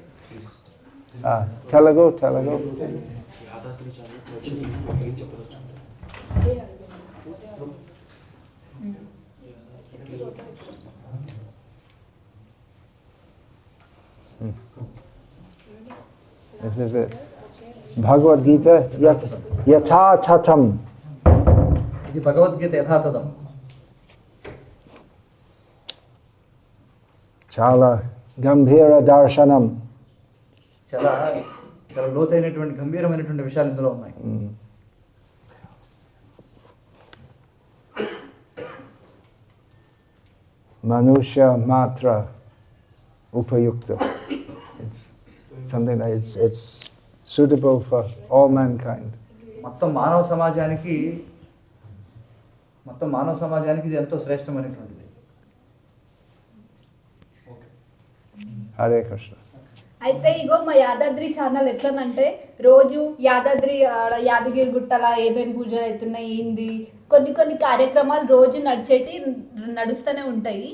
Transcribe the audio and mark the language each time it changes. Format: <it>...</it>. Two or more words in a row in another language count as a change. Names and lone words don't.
<en>Telugu. This is it.</en> <te>భగవద్ గీత యథా తథం. ఇది భగవద్గీత యథాతథం. చాలా గంభీర దర్శనం. చాలా చాలా లోతైనటువంటి గంభీరమైనటువంటి విషయాలు ఇందులో ఉన్నాయి. మనుష మాత్ర ఉపయుక్త.</te> <en>It's something that it's suitable for all mankind.</en> <te>మొత్తం మానవ సమాజానికి ఇది ఎంతో శ్రేష్టమైనటువంటిది. Hare Krishna. అయితే ఇగో మా యాదాద్రి ఛానల్ ఎట్లనంటే రోజు యాదాద్రి యాదగిరి గుట్టల ఏమేమి పూజలు అవుతున్నాయి ఏంది, కొన్ని కార్యక్రమాలు రోజు నడుస్తూనే ఉంటాయి.</te>